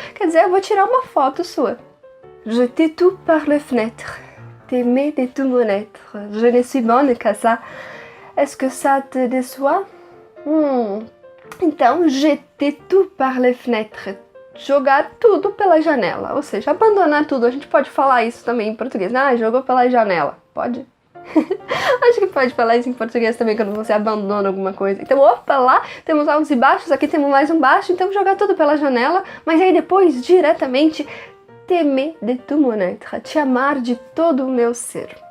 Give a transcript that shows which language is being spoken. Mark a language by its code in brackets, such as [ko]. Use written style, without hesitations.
[pt] Quer dizer, eu vou tirar uma foto sua. [fr] Jeter tout par la fenêtre. T'aimer de tout mon être. Je ne suis bonne qu'à ça. Est-ce que ça te déçoit? [pt] Então, [fr] jeter tout par la fenêtre. [pt] Jogar tudo pela janela. Ou seja, abandonar tudo. A gente pode falar isso também em português. Ah, jogou pela janela. Pode? Acho que pode falar isso em português também, quando você abandona alguma coisa. Então, opa, lá temos altos e baixos, aqui temos mais um baixo, então jogar tudo pela janela, mas aí depois, diretamente, [fr] t'aimer de tout mon être, [pt] te amar de todo o meu ser.